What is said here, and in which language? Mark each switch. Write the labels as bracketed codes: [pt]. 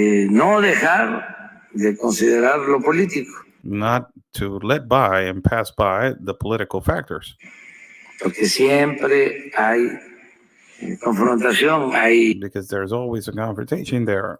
[es] No dejar de considerar lo político. [en] Not to let by and pass by the political factors. [es] Porque siempre hay confrontación, [en] because there's always a confrontation there.